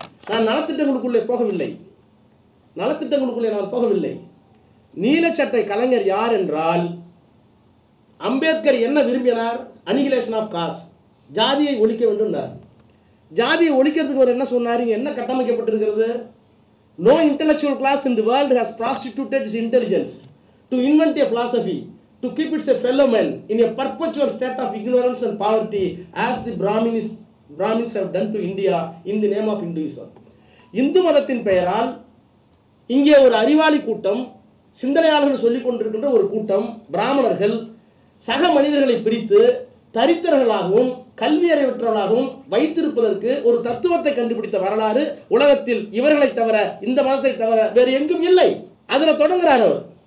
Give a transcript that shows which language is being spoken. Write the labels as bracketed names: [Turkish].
[Tamil] நான் நலத்திட்டங்களுக்குள்ளே போகவில்லை, நலத்திட்டங்களுக்குள்ளே நான் போகவில்லை. நீலச்சட்டை கலைஞர் யார் என்றால், அம்பேத்கர் என்ன விரும்பினார்? [English] annihilation of caste, [Tamil] ஜாதியை ஒழிக்க வேண்டும். ஜாதியை ஒழிக்கிறதுக்கு அவர் என்ன சொன்னார்? என்ன கட்டமைக்கப்பட்டிருக்கிறது? [English] No intellectual class in the world has prostituted its intelligence to invent a philosophy, to keep its fellow men in a perpetual state of ignorance and poverty, as the Brahmins have done to India in the name of Hinduism. [Tamil] Hindu மதத்தின் பெயரால் இங்கே ஒரு அறிவாளி கூட்டம், சிந்தனையாளர்கள் சொல்லிக் கொண்டிருக்கின்ற ஒரு கூட்டம் பிராமணர்கள் சக மனிதர்களை பிரித்து தரித்திரர்களாகவும் கல்வியறிவற்றவர்களாகவும் வைத்திருப்பதற்கு ஒரு தத்துவத்தை கண்டுபிடித்த வரலாறு உலகத்தில் இவர்களை தவிர, இந்த மதத்தை தவிர வேறு எங்கும் இல்லை. அதில் தொடங்குகிறார் அவர்.